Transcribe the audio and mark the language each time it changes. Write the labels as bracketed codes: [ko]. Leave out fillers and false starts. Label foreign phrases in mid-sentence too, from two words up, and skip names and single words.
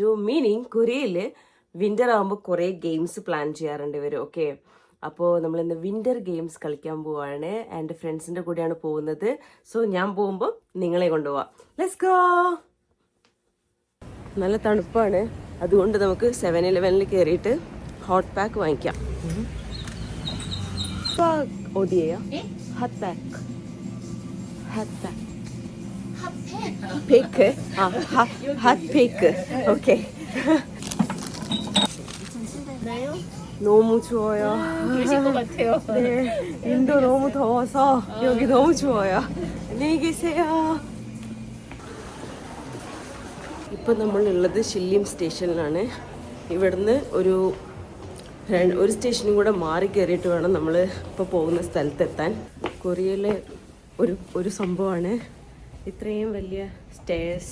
[ml] മീനിങ് കൊറിയയിൽ വിൻ്റർ ആകുമ്പോൾ കുറേ [en] games plan [ml] ചെയ്യാറുണ്ട് ഇവർ. ഓക്കെ, അപ്പോൾ നമ്മളിന്ന് [en] winter games [ml] കളിക്കാൻ പോവാണ്. എൻ്റെ ഫ്രണ്ട്സിൻ്റെ കൂടെയാണ് പോകുന്നത്. സോ ഞാൻ പോകുമ്പോൾ നിങ്ങളെ കൊണ്ടുപോവാം. [en] let's go. [ml] നല്ല തണുപ്പാണ്, അതുകൊണ്ട് നമുക്ക് 7-Eleven കയറിയിട്ട് [en] hot pack [ml] വാങ്ങിക്കാം. [ko] 오케이. 너무 추워요. 그러실 것 같아요. 네, 인도 너무 더워서 여기 너무 추워요. 안녕히 계세요. [ml] ഇപ്പം നമ്മളുള്ളത് ഷില്ലിം സ്റ്റേഷനിലാണ്. ഇവിടുന്ന് ഒരു സ്റ്റേഷനും കൂടെ മാറി കയറിയിട്ട് വേണം നമ്മൾ ഇപ്പോൾ പോകുന്ന സ്ഥലത്തെത്താൻ. കൊറിയയിലെ ഒരു സംഭവമാണ് ഇത്രയും വലിയ സ്റ്റേഴ്സ്.